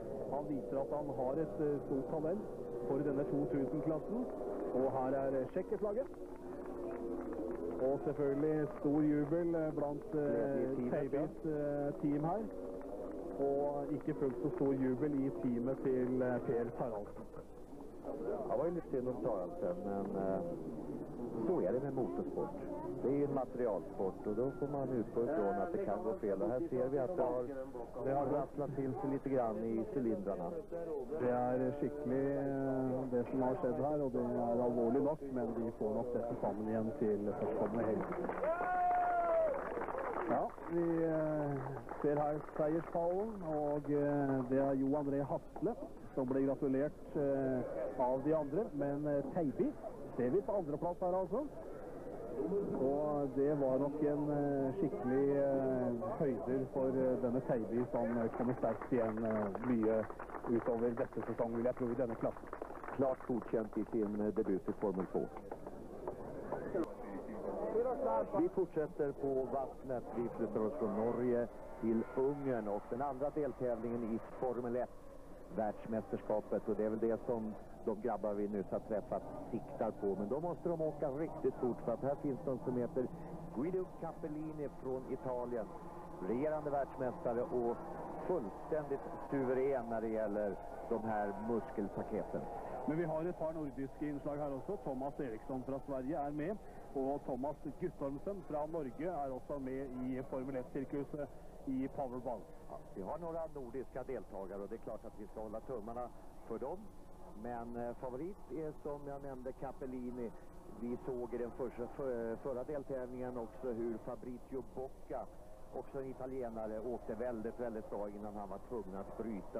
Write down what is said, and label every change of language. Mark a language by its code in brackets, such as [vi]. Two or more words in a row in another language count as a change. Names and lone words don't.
[no] Han viser at han har et stort talent for denne 2000-klassen, og her er sjekkeflagget. Og selvfølgelig stor jubel blant Teibys team her. Og ikke fullt så stor jubel i teamet til Per Taraldsen. Han var jo litt synd om Taraldsen, [sv] men Så är det med motorsport. Det är en materialsport och då får man utgå ifrån att det kan gå fel. Och här ser vi att det har rasslat till sig lite grann i cylindrarna. Det är skickligt det som har skett här, och det är allvarligt nok, [no] men vi får nok dette sammen igjen til førstkommende helg. Ja, vi ser her seierspallen, og det er Jo André Hasle som ble gratulert av de andre, men Teiby ser vi på andreplass her altså. Og det var nok en skikkelig høyder for denne Teiby som kommer sterkt igjen mye utover dette sesong, vil jeg tro, i denne klassen. [sv] Klart godkänt i sin debut i Formel 2. Vi fortsätter på vattnet. Vi flyttar oss från Norge till Ungern och den andra deltävlingen i Formel 1, världsmästerskapet. Och det är väl det som de grabbar vi nyss har träffat siktar på. Men då måste de åka riktigt fort, för att här finns de som heter Guido Capellini från Italien. Regerande världsmästare och fullständigt suverän när det gäller de här muskelpaketen. [no] Men vi har et par nordiske innslag her også. Thomas Eriksson fra Sverige er med, og Thomas Guttormsen fra Norge er også med i Formel 1-sirkuset i Powerball. [sv] Ja, vi har några nordiska deltagare och det är klart att vi ska hålla tummarna för dem. Men favorit är, som jag nämnde, Capellini. Vi såg i den förra deltävlingen också hur Fabrizio Bocca, också en italienare, åkte väldigt bra innan han var tvungen att bryta.